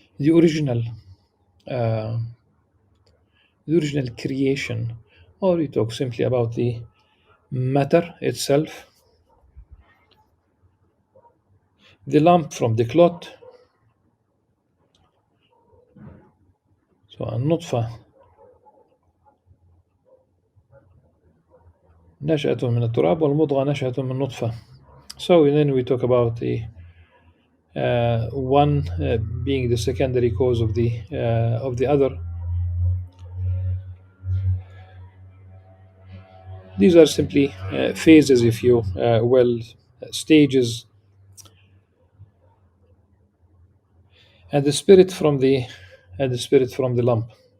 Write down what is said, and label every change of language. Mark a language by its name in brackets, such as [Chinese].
[English] original uh, the original creation, or we talk simply about the matter itself, the lump from the clot. So [Arabic] النطفة نشأة من التراب والمضغة نشأة من نطفة. [English] So then we talk about the one being the secondary cause of the other. These are simply phases, if you will, stages, and the spirit from the lump.